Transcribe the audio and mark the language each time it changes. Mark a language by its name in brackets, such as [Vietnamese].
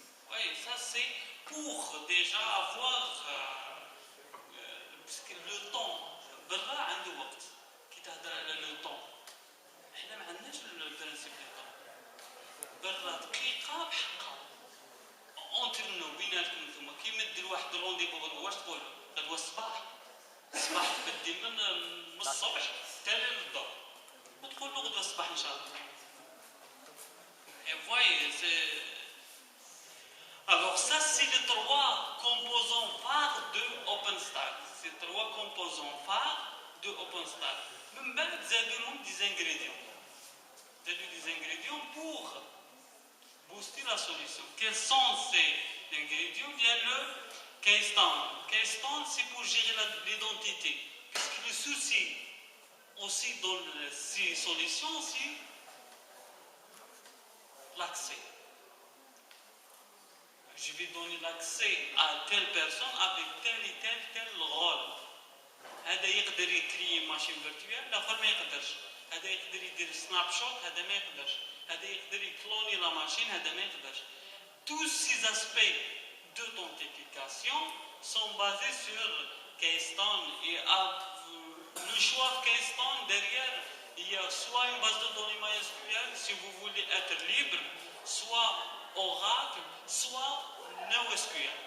[French] Oui, ça c'est pour déjà avoir le temps. [Arabic] برا عنده وقت كي تهضر على لو طون، احنا ما عندناش البرانسيب ديال برا دقيقه بحقها اونترنو بيناتكم نتوما كي مد لواحد رونديفو واش تقول غدوه الصباح تبدي من الصبح حتى للظهر وتقول له غدوه الصباح ان شاء الله. [French] Et voyez, alors ça c'est les 3 composants phares de OpenStack. Ces 3 composants phares de OpenStack. Même des ingrédients. Des ingrédients pour booster la solution. Quels sont ces ingrédients? Il y a le keystone. Keystone, c'est pour gérer l'identité. Puisque le souci aussi dans ces solutions, c'est l'accès. Je vais donner l'accès à telle personne avec tel et tel rôle. [Arabic] هذا يقدر يكري ماشين فيرتوال، الاخر ما يقدرش. هذا يقدر يدير سناب شوت، هذا ما يقدرش. هذا يقدر يكلوني لا ماشين، هذا ما يقدرش. [French] Tous ces aspects d'authentification sont basés sur Keystone et le choix de Keystone derrière, il y a soit une base de données MySQL si vous voulez être libre, soit Oracle, soit NoSQL.